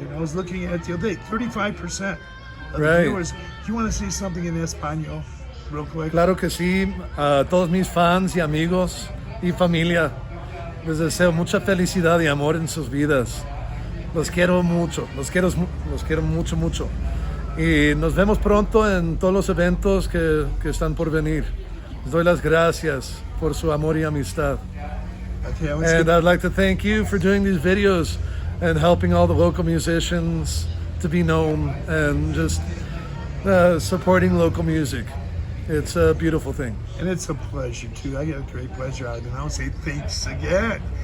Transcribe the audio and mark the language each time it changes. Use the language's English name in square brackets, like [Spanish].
[English] I was looking at it the other day, 35% of the Right. viewers. Do you want to say something in Espanol real quick? [Spanish] Claro que sí, a todos mis fans y amigos y familia, les deseo mucha felicidad y amor en sus vidas. Los quiero mucho, los quiero mucho, mucho. Y nos vemos pronto en todos los eventos que están por venir. Les doy las gracias por su amor y amistad. [English] Okay, let's And get- I'd like to thank you for doing these videos and helping all the local musicians to be known and just supporting local music. It's a beautiful thing. and it's a pleasure too. I get a great pleasure out of it. And I'll say thanks again.